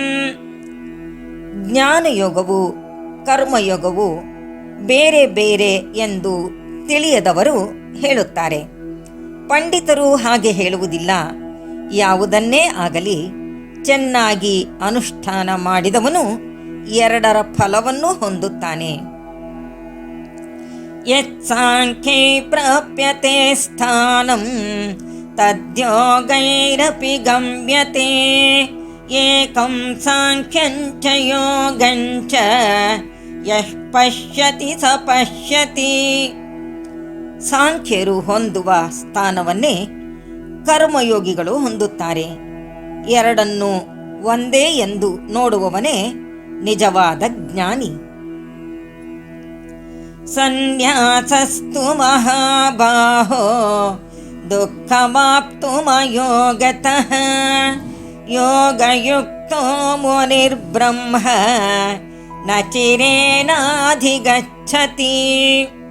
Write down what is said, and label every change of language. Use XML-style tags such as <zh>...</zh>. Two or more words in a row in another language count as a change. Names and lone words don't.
<kn>ಜ್ಞಾನಯೋಗವು ಕರ್ಮಯೋಗವು ಬೇರೆ ಬೇರೆ ಎಂದು ತಿಳಿಯದವರು ಹೇಳುತ್ತಾರೆ. ಪಂಡಿತರು ಹಾಗೆ ಹೇಳುವುದಿಲ್ಲ. ಯಾವುದನ್ನೇ ಆಗಲಿ ಚೆನ್ನಾಗಿ ಅನುಷ್ಠಾನ ಮಾಡಿದವನು ಎರಡರ ಫಲವನ್ನು ಹೊಂದುತ್ತಾನೆ.</kn> <sa>ಯತ್ಸಾಂಖ್ಯೈ ಪ್ರಾಪ್ಯತೆ ಸ್ಥಾನಂ ತದ್ಯೋಗೈರಪಿ ಗಮ್ಯತೆ ಏಕಂ ಸಾಂಖ್ಯಂಚ ಯೋಗಂಚ ಯಃ ಪಶ್ಯತಿ ಸ ಪಶ್ಯತಿ.</sa> <kn>ಸಾಂಖ್ಯರು ಹೊಂದುವ ಸ್ಥಾನವನ್ನೇ ಕರ್ಮಯೋಗಿಗಳು ಹೊಂದುತ್ತಾರೆ. ಎರಡನ್ನು ಒಂದೇ ಎಂದು ನೋಡುವವನೇ ನಿಜವಾದ ಜ್ಞಾನಿ.</kn> <sa>ಸನ್ಯಾಸಸ್ತು ಮಹಾಬಾಹೋ ದುಃಖಮಾಪ್ತುಮಯೋಗತಃ ಯೋಗಯುಕ್ತೋ ಮುನಿರ್ಬ್ರಹ್ಮ ನ ಚಿರೇನಾಧಿಗಚ್ಚತಿ.</sa>